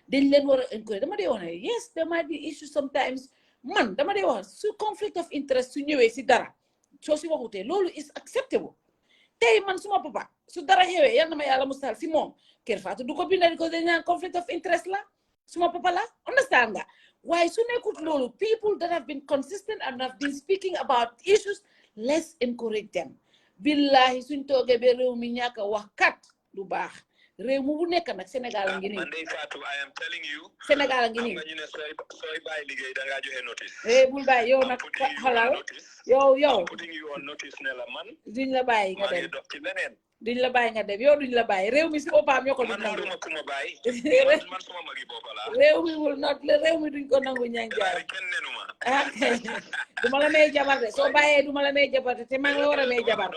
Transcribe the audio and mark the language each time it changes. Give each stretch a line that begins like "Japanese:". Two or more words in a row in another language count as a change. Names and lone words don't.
Wolof: dama dee wax ne
English: yes there might be issues sometimes
Wolof: man dama dee wax su
English: conflict of interest
Wolof: su ñëwee si dara soo si waxutee loolu
English: is acceptable
Wolof: tey man suma papa su dara xewee yal na ma yàlla musal si moom Kerr Fatou du ko bindal ko dañ naan
English: conflict of interest
Wolof: la suma papa la understand nga waaye su nekkut loolu
English: people that have been consistent and have been speaking about issues let's encourage them
Wolof: billahi suñ toogee ba réew mi ñàkk a wax kat du baax réew mu bu nekk nag Sénégal a ngi nii
English: Fatou I am telling you
Wolof: Sénégal a ngi nii ñu ne sooy bàyyi liggéey da ngaa joxe notice bul bàyyi yow nag xalal yow
English: putting you on notice
Wolof: ne la man duñ la bàyyi nga dem dox ci leneen duñ la bàyyi nga dem yow duñ la bàyyi réew mi si boppam ñoo ko duñ nangu man kuma bàyyi man suma magi bopp la réew mi wul not réew mi duñ ko nangu ñang jaay kenn nenuma duma la may jabar de soo bàyyee duma la may jabar te maa ngi la war a may jabar